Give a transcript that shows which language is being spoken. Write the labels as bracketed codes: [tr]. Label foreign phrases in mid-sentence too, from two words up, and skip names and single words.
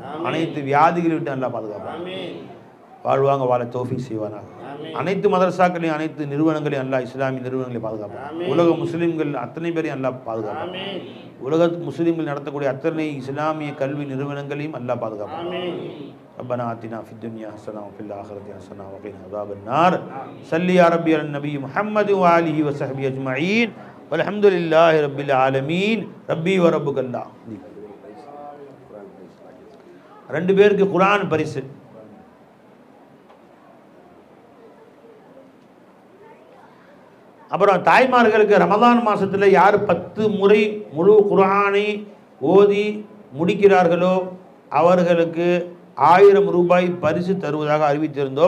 [ta] அனைத்து வியாதிகளை விட்டு அல்லாஹ் பாதுகாப்பானாக. வாழ்வாங்க வாழ தௌஃபீக் செய்வானாக. அனைத்து மதரசாக்களையும் அனைத்து நிறுவனங்களையும் அல்லாஹ் இஸ்லாமிய நிறுவனங்களை பாதுகாப்பானாக. உலக முஸ்லீம்கள் அத்தனை பேரையும் அல்லாஹ் பாதுகாப்பானாக. உலக முஸ்லீம்கள் நடத்தக்கூடிய அத்தனை இஸ்லாமிய கல்வி நிறுவனங்களையும் அல்லாஹ் பாதுகாப்பானாக. [ar] ربنا آتنا في الدنيا حسنة وفي الآخرة حسنة وقنا عذاب النار. صل يا ربي على النبي محمد وآله وصحبه أجمعين والحمد لله رب العالمين. ربي وربك الله. [ta] ரெண்டு பேருக்கு குர்ஆன் பரிசு. அப்புறம் தாய்மார்களுக்கு ரமதான் மாசத்துல யார் 10 முறை முழு குர்ஆனை ஓதி முடிக்கிறார்களோ அவர்களுக்கு 1000 ரூபாய் பரிசு தருவதாக அறிவித்திருந்தோம்.